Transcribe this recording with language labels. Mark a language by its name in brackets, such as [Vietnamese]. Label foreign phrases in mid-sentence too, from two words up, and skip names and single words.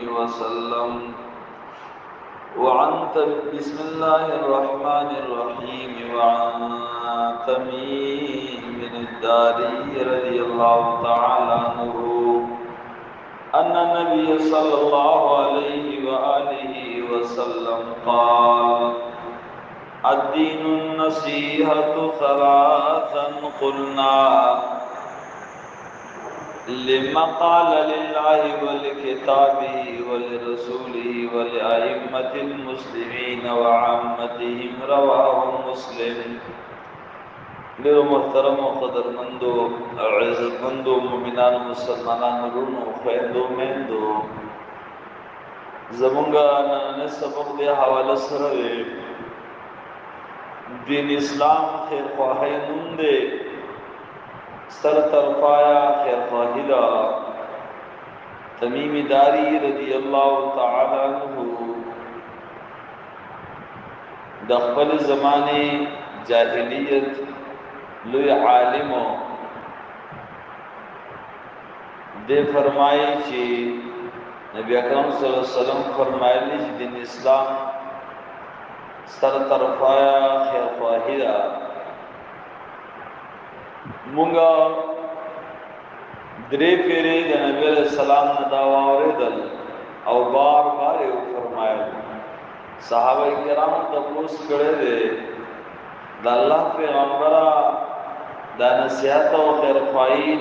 [Arabic] وسلم بسم الله الرحمن الرحيم وعن تميم الداري رضي الله تعالى عنه أن النبي صلى الله عليه وآله وسلم قال الدين النصيحة ثلاثا قلنا لما قال لله ولكتابه ولرسوله ولأئمة المسلمين وعامتهم رواه مسلم. [Pashto] ډیرو محترم و قدرمندو او عزتمندو مومنانو مسلمانانو ورونو خویندو میندو زمونږه نن سبق دی حواله سره دین اسلام خیر خواهی نوم دی سر طرفایا خیر خواهی دا تمیم داری [Arabic] رضی اللہ تعالی عنہ [Pashto] د خپل زمانه جاہلیت لوی عالم دے فرمائی چی نبی اکرم [Arabic] صلی اللہ علیہ وسلم [Pashto] فرمایلی چی دین اسلام سر طرفایا خیر خواهی دا مونگا درې پیری د نبی [Arabic] علیہ السلام [Pashto] نه دا واوریدل او بار بار یې فرمایل صحابه کرام تاسو کړه دې د الله پیغمبره د نصیحت او خیر خواهی د